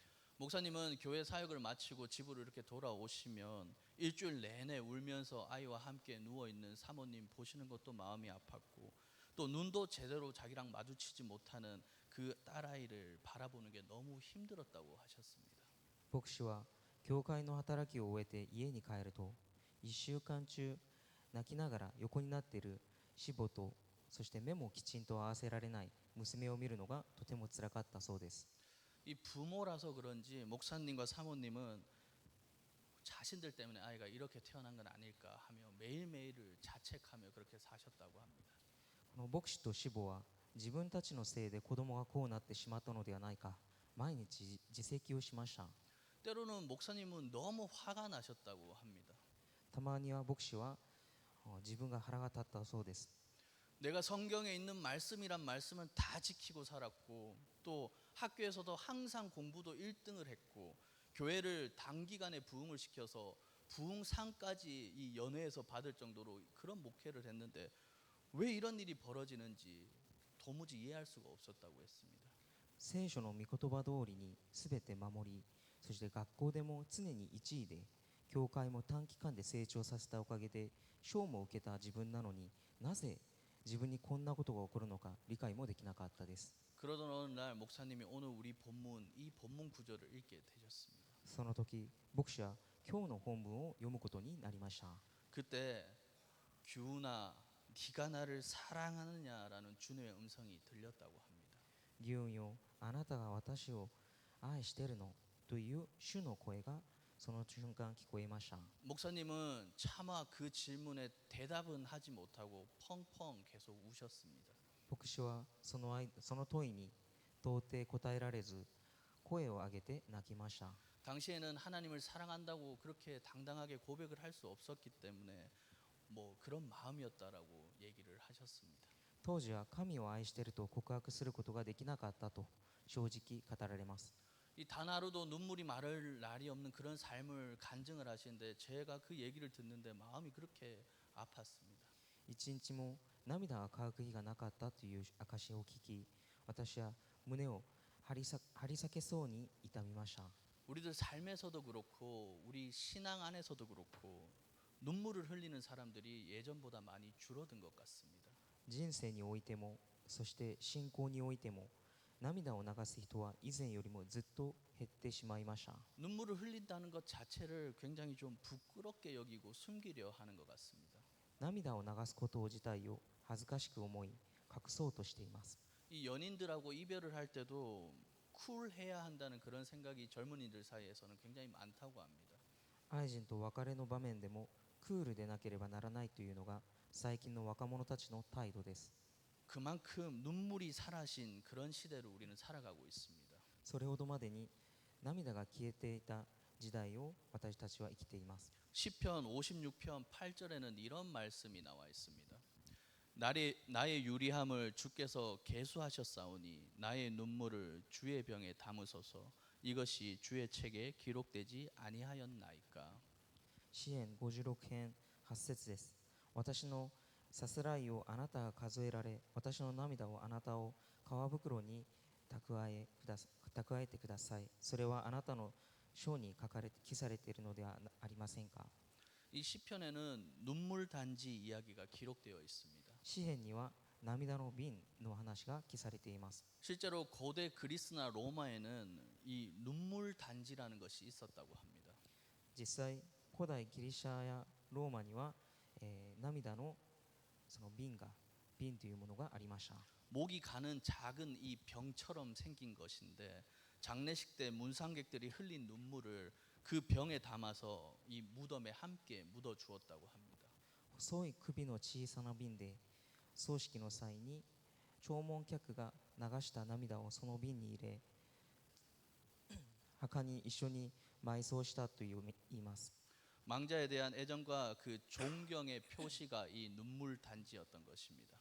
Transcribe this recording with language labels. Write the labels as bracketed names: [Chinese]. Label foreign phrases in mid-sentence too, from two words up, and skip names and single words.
[Korean] 목사님은 교회 사역을 마치고 집으로 이렇게 돌아오시면 일주일 내내 울면서 아이와 함께 누워 있는 사모님 보시는 것도 마음이 아팠고 또 눈도 제대로 자기랑 마주치지 못하는 그 딸아이를 바라보는 게 너무 힘들었다고 하셨습니다. [Japanese] 牧師は教会の働きを終えて家に帰ると、1週間中泣きながら横になっている死母と、そして目もきちんと合わせられない娘を見るのがとてもつらかったそうです。 [Korean] 이 부모라서 그런지 목사님과 사모님은 자신들 때문에 아이가 이렇게 태어난 건 아닐까 하며 매일매일을 자책하며 그렇게 사셨다고 합니다. [Japanese] この牧師と死母は自分たちのせいで子供がこうなってしまったのではないか、毎日自責をしました。 [Korean] 때로는 목사님은 너무 화가 나셨다고 합니다. [Japanese] たまには牧師は自分が腹が立ったそうです。 [Korean] 내가 성경에 있는 말씀이란 말씀은 다 지키고 살았고 또 학교에서도 항상 공부도 1등을 했고 교회를 단기간에 부흥을 시켜서 부흥상까지 이 연회에서 받을 정도로 그런 목회를 했는데 왜 이런 일이 벌어지는지 도무지 이해할 수가 없었다고 했습니다. [Japanese] 聖書の御言葉通りにすべて守り、そして学校でも常に1位で、教会も短期間で成長させたおかげで賞も受けた自分なのに、なぜ自分にこんなことが起こるのか理解もできなかったです。 [Korean] 그러던 어느 날 목사님이 오늘 우리 이 본문 구절을 읽게 되셨습니다. [Japanese] その時、牧師は今日の本文を読むことになりました。 [Korean] 그때 규훈아 네가 나를 사랑하느냐라는 주님의 음성이 들렸다고 합니다. [Japanese] ギュンよ、あなたが私を愛してるのという主の声がその瞬間聞こえました。 [Korean] 목사님은 차마 그 질문에 대답은 하지 못하고 펑펑 계속 우셨습니다. [Japanese] 牧師はその問いに到底答えられず、声を上げて泣きました。 [Korean] 당시에는 하나님을 사랑한다고 그렇게 당당하게 고백을 할 수 없었기 때문에 뭐 그런 마음이었다라고 얘기를 하셨습니다. [Japanese] 当時は神を愛していると告白することができなかったと正直語られます。 [Korean] 이 단 하루도 눈물이 마를 날이 없는 그런 삶을 간증을 하시는데 제가 그 얘기를 듣는데 마음이 그렇게 아팠습니다. [Japanese] 一日も涙が乾く日がなかったという証を聞き、私は胸を張り裂けそうに痛みました。 [Korean] 우리들 삶에서도 그렇고 우리 신앙 안에서도 그렇고 눈물을 흘리는 사람들이 예전보다 많이 줄어든 것 같습니다. [Japanese] 人生においても、そして信仰においても、涙を流す人は以前よりもずっと減ってしまいました。 [Korean] 눈물을 흘린다는 것 자체를 굉장히 좀 부끄럽게 여기고 숨기려 하는 것 같습니다. [Japanese] 涙を流すこと自体を恥ずかしく思い、隠そうとしています。 [Korean] 이 연인들하고 이별을 할 때도 쿨해야 한다는 그런 생각이 젊은이들 사이에서는 굉장히 많다고 합니다. [Japanese] 愛人と別れの場面でもクールでなければならないというのが最近の若者たちの態度です。 [Korean] 그만큼 눈물이 사라진 그런 시대를 우리는 살아가고 있습니다. [Japanese] それほどまでに涙が消えていた時代を私たちは生きています。 [Korean] 시편 56편 8절에는 이런 말씀이 나와 있습니다. 나의 유리함을 주께서 계수하셨사오니 나의 눈물을 주의 병에 담으소서. 이것이 주의 책에 기록되지 아니하였나이까. [Japanese] 詩編56編8節です。私のさすらいをあなたが数えられ、私の涙をあなたを皮袋に蓄えてください。それはあなたの書に記されているのではありませんか。 [Korean] 이 시편에는 눈물 단지 이야기가 기록되어 있습니다. [Japanese] 詩編には涙の瓶の話が記されています。 [Korean] 실제로 고대 그리스나 로마에는 이 눈물 단지라는 것이 있었다고 합니다. [Japanese] 実際古代ギリシャやローマには、涙のその瓶というものがありました。 [Korean] 목이 가는 작은 이 병처럼 생긴 것인데 장례식 때 문상객들이 흘린 눈물을 그 병에 담아서 이 무덤에 함께 묻어 주었다고 합니다. [Japanese] 細い首の小さな瓶で葬式の際に弔問客が流した涙をその瓶に入れ墓に一緒に埋葬したと言います。 [Korean] 망자에 대한 애정과 그 존경의 표시가 이 눈물 단지였던 것입니다.